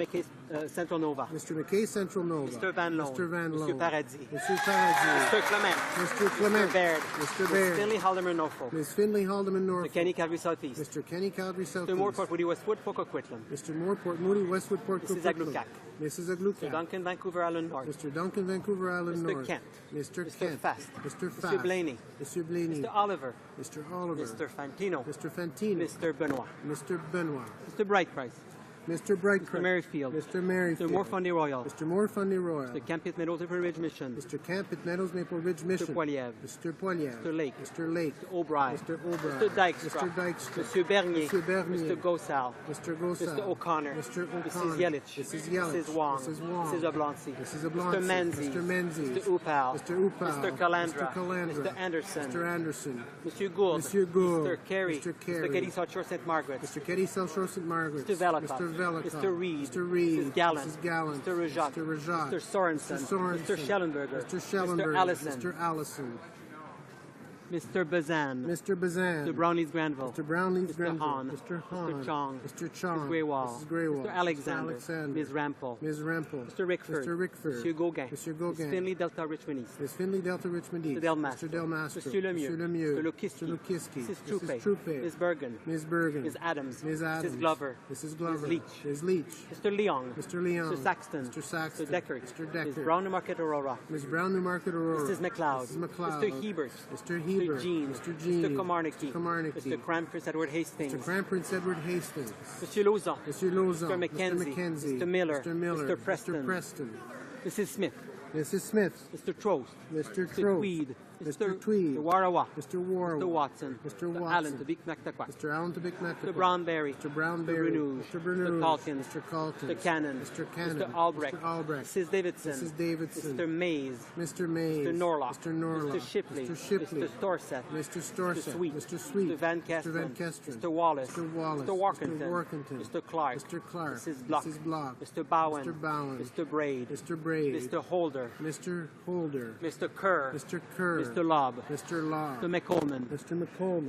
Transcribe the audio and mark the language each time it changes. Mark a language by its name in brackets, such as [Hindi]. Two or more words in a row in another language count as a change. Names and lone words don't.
[English] McKay Central Nova. Mr. McKay Central Nova. Mr. Van Loan. Mr. Van Loan. Mr. Paradis. Mr. Paradis. Mr. Clement. Mr. Clement. Mr. Baird. Mr. Baird. Ms. Finley Haldeman Norfolk. Ms. Finley Haldeman Norfolk. Mr. Kenny Calgary Southeast. Mr. Kenny Calgary Southeast. Mr. Moorport Moody Westwood Port Coquitlam. Mr. Moorport Moody Westwood Port Coquitlam. Mrs. Aglukac. Mrs. Aglukac. Mr. Duncan Vancouver Island North. Mr. Duncan Vancouver Island North. Mr. Kent. Mr. Kent. Fast. Mr. Fast. Mr. Blaney. Mr. Blaney. Mr. Oliver. Mr. Oliver. Mr. Fantino. Mr. Fantino. Mr. Benoit. Mr. Benoit. Mr. Brightprice. Mr. Brightcroft. Mr. Merrifield. Mr. Merrifield. Mr. Morfundy Royal. Mr. Morfundy Royal. Mr. Camp Meadows Maple Ridge Mission. Mr. Camp Meadows Maple Ridge Mission. Mr. Poiliev. Mr. Poiliev. Mr. Lake. Mr. Lake. Mr. O'Brien. Mr. O'Brien. Mr. Dykstra. Mr. Dykstra. Mr. Bernier. Mr. Bernier. Mr. Gosal. Mr. Gosal. Mr. O'Connor. Mr. O'Connor. Mrs. Yelich. Mrs. Yelich. Mrs. Wong. Mrs. Wong. Mrs. Oblonsky. Mrs. Oblonsky. Mr. Menzies. Mr. Menzies. Mr. Upal. Mr. Upal. Mr. Calandra. Mr. Calandra. Mr. Anderson. Mr. Anderson. Monsieur Gould. Monsieur Gould. Mr. Carey. Mr. Carey. Mr. Getty South Shore St. Margaret. Mr. Getty South Shore St. Margaret. Mr. Velikov. Mr. Velikov. Mr. Reed. Mr. Reed. Mrs. Gallant. Mrs. Gallant. Mr. Rajat. Mr. Rajat. Mr. Sorensen. Mr. Sorensen. Mr. Schellenberger. Mr. Schellenberger. Mr. Allison. Mr. Allison. Mr. Bazan. Mr. Bazan. Mr. Brownlees Granville. Mr. Brownlees Mr. Granville. Hahn. Mr. Hahn. Mr. Chong. Mr. Chong. Ms. Greywall. Mrs. Greywall. Mr. Alexander. Mr. Alexander. Ms. Rampel. Ms. Rampel. Mr. Rickford. Mr. Rickford. Monsieur Gauguin. Mr. Gauguin. Ms. Finley Delta Richmond East. Ms. Finley Delta Richmond East. Mr. Delmastro. Mr. Delmastro. Monsieur Lemieux. Mr. Lemieux. Mr. Lukiski. Mr. Lukiski. Mrs. Mrs. Troupe. Troupe. Ms. Bergen. Ms. Bergen. Ms. Adams. Ms. Adams. Mrs. Glover. Mrs. Glover. Ms. Leach. Ms. Leach. Mr. Leong. Mr. Leong. Mr. Saxton. Mr. Saxton. Mr. Deckard. Mr. Deckard. Ms. Brown Newmarket Aurora. Ms. Brown Newmarket Aurora. Mrs. McLeod. Mrs. McLeod. Mr. Hebert. Mr. Hebert. Mr. Jean. Mr. Jean. Mr. Komarnicki. Komarnicki. Mr. Crampers Edward Hastings. Mr. Crampers Edward Hastings. Monsieur Lauzon. Mr. Lauzon. Mr. McKenzie. Mr. McKenzie. Mr. Miller. Mr. Miller. Mr. Preston. Mr. Preston. Mrs. Smith. Mrs. Smith. Mr. Trost. Mr. Mr. Trost. Tweed. Mr. Tweed. Mr. Warawa. Mr. Warwick. Mr. Watson. Mr. Mr. Watson. Allen to Vic Naktakwa. Mr. Allen to Vic Mr. Brownberry. Mr. Brownberry. Mr. Bernoulli. Mr. Bernoulli. Mr. Calkins. Mr. Calkins. Mr. Cannon. Mr. Cannon. Mr. Albrecht. Mr. Albrecht. Mrs. Davidson. Mrs. Davidson. Mr. Mays. Mr. Mays. Mr. Norlock. Mr. Norlock. Mr. Shipley. Mr. Shipley. Mr. Storseth. Mr. Storseth. Mr. Sweet. Mr. Sweet. Mr. Van Mr. Van Kesteren. Kesteren. Mr. Wallace. Mr. Wallace. Mr. Workington. Mr. Workington. Mr. Clark. Mr. Clark. Mrs. Block. Mrs. Block. Mr. Bowen. Mr. Bowen. Mr. Braid. Mr. Braid. Mr. Holder. Mr. Holder. Mr. Kerr. Mr. Kerr. Mr. Lobb. Mr. Law. Mr. McColeman. Mr. McColeman.